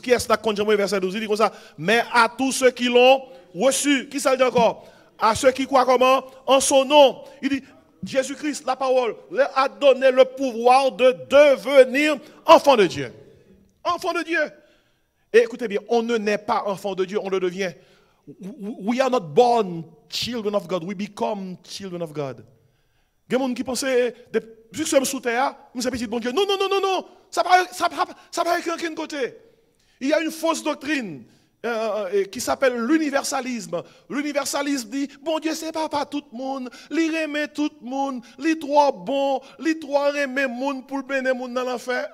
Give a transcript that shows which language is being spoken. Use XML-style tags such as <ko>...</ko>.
<fr>Qui est-ce qui compte Jean 1 verset 12? Il dit comme ça. Mais à tous ceux qui l'ont reçu, qui ça dit encore? À ceux qui croient comment? En son nom. Il dit, Jésus-Christ, la parole, leur a donné le pouvoir de devenir enfants de Dieu. Enfants de Dieu. Et écoutez bien, on ne naît pas enfant de Dieu, on le devient.</fr> <en>We are not born children of God, we become children of God.</en> <fr>Il y a des gens qui pensent, vu que je suis sous terre, nous sommes petits bon Dieu. Non, ça ne va pas aucun côté. Il y a une fausse doctrine qui s'appelle l'universalisme. L'universalisme dit, bon Dieu, c'est pas tout le monde, il aime tout le monde, il trop bon, il trop aime le monde pour le bénir le monde dans l'enfer.</fr>